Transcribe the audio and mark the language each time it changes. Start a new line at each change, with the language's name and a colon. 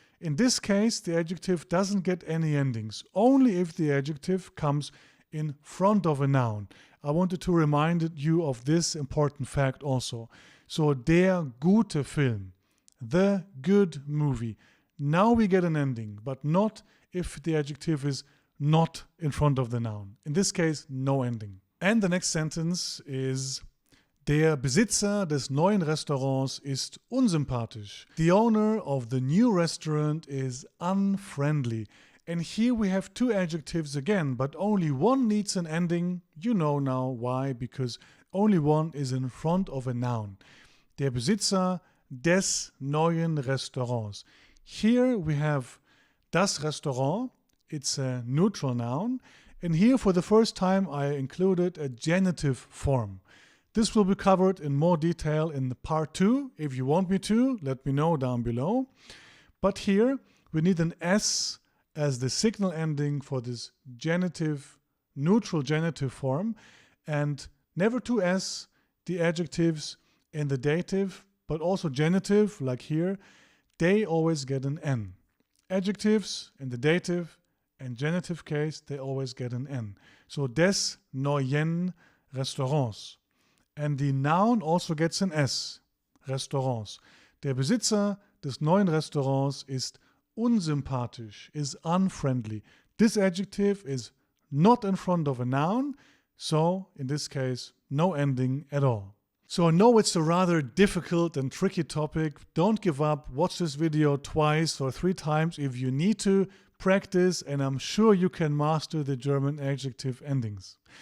English: In this case, the adjective doesn't get any endings, only if the adjective comes in front of a noun. I wanted to remind you of this important fact also. So,
German: der gute Film,
English: the good movie. Now we get an ending, but not if the adjective is not in front of the noun. In this case, no ending. And the next sentence is,
German: der Besitzer des neuen Restaurants ist unsympathisch.
English: The owner of the new restaurant is unfriendly. And here we have two adjectives again, but only one needs an ending. You know now why, because only one is in front of a noun.
German: Der Besitzer des neuen Restaurants.
English: Here we have das Restaurant. It's a neutral noun. And here for the first time I included a genitive form. This will be covered in more detail in the part 2. If you want me to, let me know down below. But here we need an S as the signal ending for this genitive, neutral genitive form. And never to S, the adjectives in the dative, but also genitive, like here, they always get an N. Adjectives in the dative and genitive case, they always get an N. So
German: des neuen Restaurants.
English: And the noun also gets an S.
German: Restaurants. Der Besitzer des neuen Restaurants ist unsympathisch,
English: is unfriendly. This adjective is not in front of a noun, so in this case, no ending at all. So I know it's a rather difficult and tricky topic. Don't give up. Watch this video twice or 3 times if you need to. Practice, and I'm sure you can master the German adjective endings.